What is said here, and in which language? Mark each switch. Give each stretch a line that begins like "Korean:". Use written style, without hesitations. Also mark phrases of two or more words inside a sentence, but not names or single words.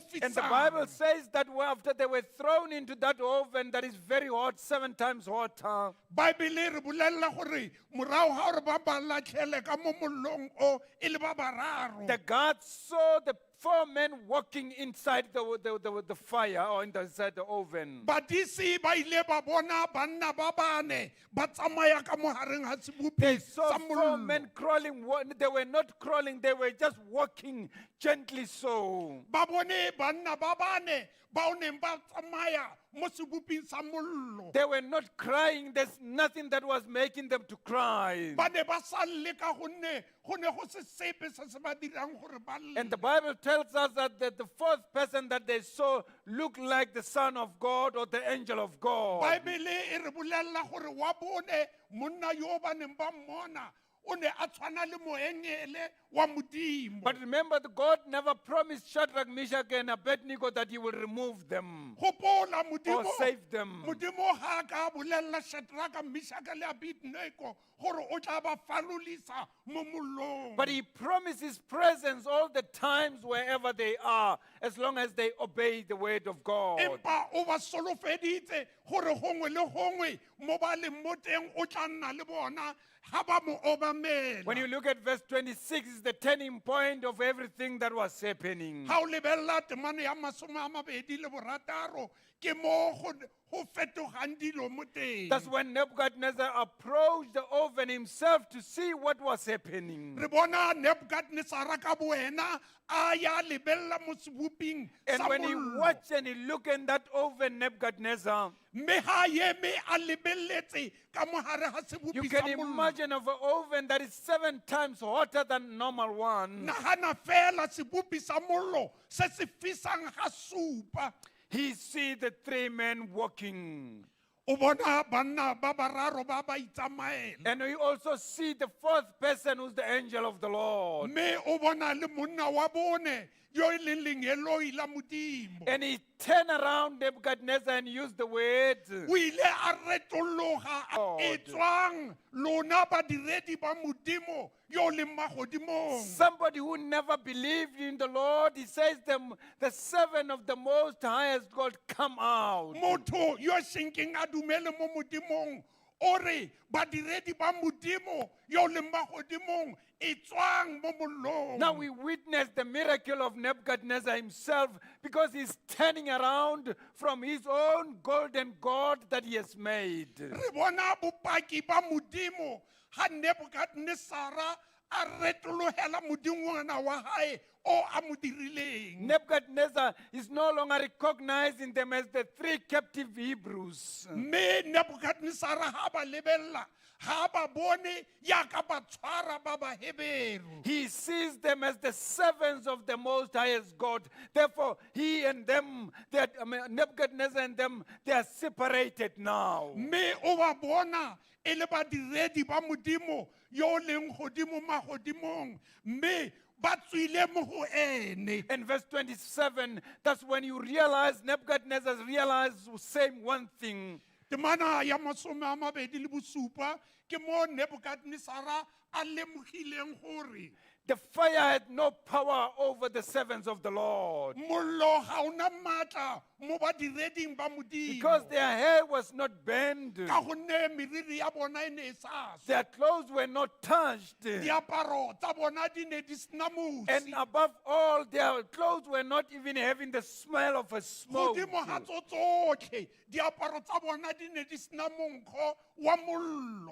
English: And the Bible
Tswana: fisang.
English: says that after they were thrown into that oven that is very hot, 7 times hotter,
Tswana: Baebele re bolelela gore morago ga gore ba ba latlhele ka mo mollong o e le ba bararo.
English: the guards saw the 4 men walking inside the fire or inside the oven.
Tswana: Badisi ba ile ba bona banna ba bane ba tsamaya ka mo hareng ga
English: They
Tswana: seboping
English: saw
Tswana: sa
English: 4
Tswana: mollo.
English: men crawling. They were not crawling, they were just walking gently so.
Tswana: Ba bone banna ba bane ba o neng ba tsamaya mo seboping sa mollo.
English: They were not crying. There's nothing that was making them to cry.
Tswana: Ba ne ba sa lle ka gonne go ne go se sepe se se ba dirang gore ba lle.
English: And the Bible tells us that the 4th person that they saw looked like the Son of God or the angel of God.
Tswana: Baebele e re bolelela gore wa bone monna yo ba neng ba mmona o ne a tshwana le moengele wa modimo.
English: But remember, God never promised Shadrach, Meshach, and Abednego that he will remove them
Tswana: Gopola
English: or
Tswana: modimo
English: save them.
Tswana: modimo ga ka bolelela Shadraka, Meshaka le Abednego gore o tla ba falolisa mo mollong.
English: But he promises presence all the times wherever they are, as long as they obey the word of God.
Tswana: Empa o ba solofeditse gore gongwe le gongwe mo ba leng mo teng o tla nna le bona ga ba mo obamela.
English: When you look at verse 26, it's the turning point of everything that was happening.
Tswana: Ga o lebelela temane ya masome a mabedi le borataro ke mo go fetogang dilo mo teng.
English: That's when Nebuchadnezzar approached the oven himself to see what was happening.
Tswana: Re bona Nebuchadnezzar ka boena a ya lebelela mo seboping
English: And
Tswana: sa
English: when he
Tswana: mollo.
English: watched and he looked in that oven, Nebuchadnezzar,
Tswana: Mme ha eme a lebeletse ka mo hare ga
English: you
Tswana: seboping
English: can
Tswana: sa mollo.
English: imagine of an oven that is 7 times hotter than normal one.
Tswana: Nagana fela sebopi sa mollo se se fisang ga supa.
English: He see the 3 men walking.
Tswana: O bona banna ba bararo ba ba itsamaela.
English: And we also see the 4th person who's the angel of the Lord.
Tswana: Mme o bona le monna wa bone yo e leng lengeloi la modimo.
English: And he turned around Nebuchadnezzar and used the words,
Tswana: O ile a retologa
English: God.
Tswana: e tswang lona badiredi ba modimo yo le magodimong.
English: somebody who never believed in the Lord, he says the 7 of the Most Highest God come out.
Tswana: Motho yo senkeng a dumele mo modimong ore badiredi ba modimo yo le magodimong e tswang mo mollong.
English: Now we witness the miracle of Nebuchadnezzar himself because he's turning around from his own golden God that he has made.
Tswana: Re bona bopaki ba modimo ha Nebukadnezara a retologela modingwana wa hae o a mo dirileng.
English: Nebuchadnezzar is no longer recognizing them as the three captive Hebrews.
Tswana: Me Nebukadnezar ha ba lebella ha ba bone ya ka ba tshwara ba ba Heberu.
English: He sees them as the servants of the Most Highest God. Therefore, he and them, Nebuchadnezzar and them, they are separated now.
Tswana: Me o ba bona e le badiredi ba modimo yo leng godimo magodimong. Me ba tswile mo go ene.
English: In verse 27, that's when you realize, Nebuchadnezzar realized saying one thing.
Tswana: Temana ya masome a mabedi le bosupa ke mo Nebukadnezar a lemogileng gore
English: The fire had no power over the servants of the Lord.
Tswana: mollo ga ona matla mo badireding ba modimo.
English: Because their hair was not burned.
Tswana: Ka gonne meriri ya bona e ne e sa swa.
English: Their clothes were not touched.
Tswana: Diaparo tsa bona di ne di sena mosi.
English: And above all, their clothes were not even having the smell of a smoke.
Tswana: Godimo ga tso tsotlhe diaparo tsa bona di ne di sena monkgo wa mollo.